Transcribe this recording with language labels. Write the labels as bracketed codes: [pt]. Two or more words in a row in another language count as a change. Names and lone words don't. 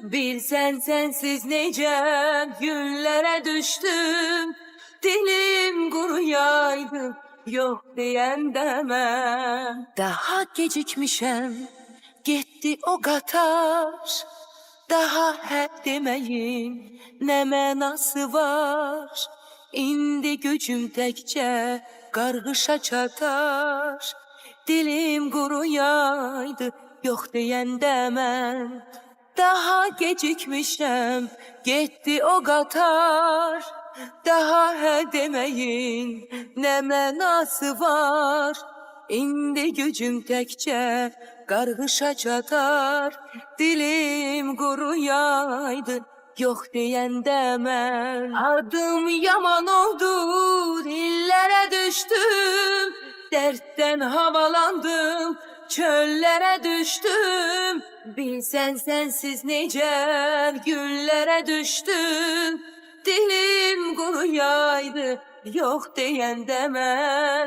[tr] Bilsen sensiz nice günlere düştüm. Dilim kuruyaydı, yok diyen deme. [az] Daha gecikmişem, gitti o qatar. Daha hep demeyin, ne mənası var. İndi gücüm təkcə qarğışa çatar. Dilim kuruyaydı, yok deyəndə mən. Daha gecikmişəm, gitti o qatar. Daha hə demeyin, ne mənası var. İndi gücüm təkcə qarğışa çatar. Dilim kuruyaydı, yok deyəndə mən. [tr] Adım yaman oldu, dillere düştüm. Dertten havalandım, çöllere düştüm. Bilsen sensiz nice günlere düştüm. [az] Dilim kuruyaydı, yok deyəndə mən.